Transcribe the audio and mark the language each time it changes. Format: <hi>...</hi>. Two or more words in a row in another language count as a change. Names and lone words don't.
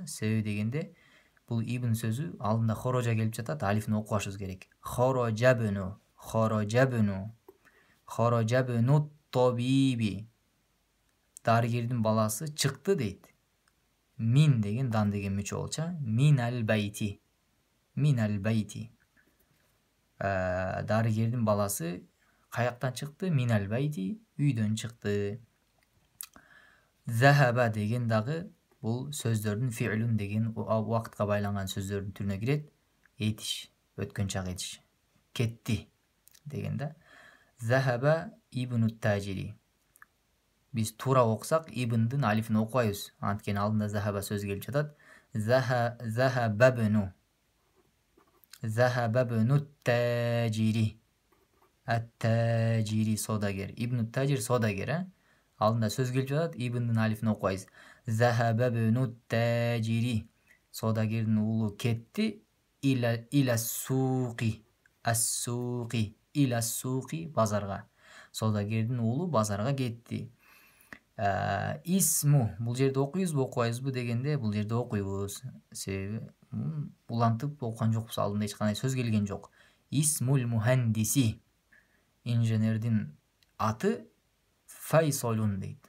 <ky>Себеби дегенде бул ибн сөзү алдында хорожа келип жатат, алифин окубашыбыз керек.</ky> <ar>خرج ابن الطبيب.</ar> <ky>Дарыгердин баласы чыкты дейт. Мин деген дан деген мүчө болчу.</ky> <ar>من البيت.</ar> <ky>Дарыгердин баласы каяктан чыкты?</ky> <ar>من البيت,</ar> <ky>үйдөн чыкты. Захаба деген дагы бул сөздөрдүн фи'лүн деген убакытка байланган сөздөрдүн түрүнө кирет. Этиш, өткөн чак этиш. Кетти деген да.</ky> <ar>ذهب ابن التاجر.</ar> <ky>Биз туура окусак ибндин алифин окубайбыз. Анткени алдында захаба сөз келип жатат.</ky> <ar>ذهب ابن التاجر.</ar> <ky>Ат-Тажири содагер.</ky> <ar>ابن تاجر</ar> <ky>содагер, Алдында сөз келип жатат, ибндин алифин окубайбыз.</ky> <ar>ذهب ابن التاجر.</ar> <ky>Содагердин уулу кетти.</ky> <ar>إلى السوق. السوق. إلى السوق базарга.</ar> <ky>Содагердин уулу базарга кетти. Исму, бул жерде окуйбузбу, окубайбызбы дегенде, бул жерде окуйбуз. Себеби улантып окуган жокпуз, алдында эч кандай сөз келген жок.</ky> <ar>اسم المهندس.</ar> <ky>Инженердин аты Файсолун дейт.</ky>